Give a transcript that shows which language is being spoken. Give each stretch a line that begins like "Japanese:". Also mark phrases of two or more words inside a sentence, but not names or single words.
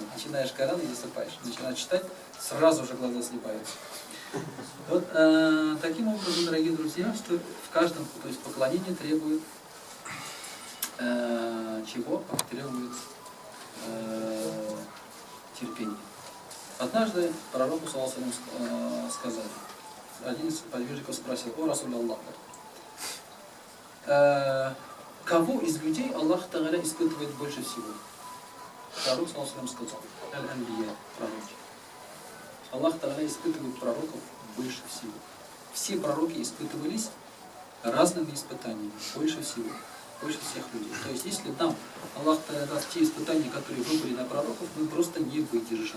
Russian: Начинаешь Коран и засыпаешь. Начинаешь читать, сразу же глаза слипаются. Вот таким образом, дорогие друзья, что в каждом, то есть поклонение требует чего? Требует терпения. Однажды пророку
Arabic: صلى الله عليه وسلم
Russian: сказали, один из подвижников спросил: о
Arabic: رسول الله,
Russian: кого из людей Аллах Та'аля испытывает больше всего? Пророк
Arabic: صلى الله عليه وسلم
Russian: сказал: аль-анбия, пророки. Аллах Та'аля испытывает пророков больше всего. Все пророки испытывались разными испытаниями, больше всего. Больше всех людей. То есть, если нам Аллах даст те испытания, которые выпали на пророков, мы просто не выдержим.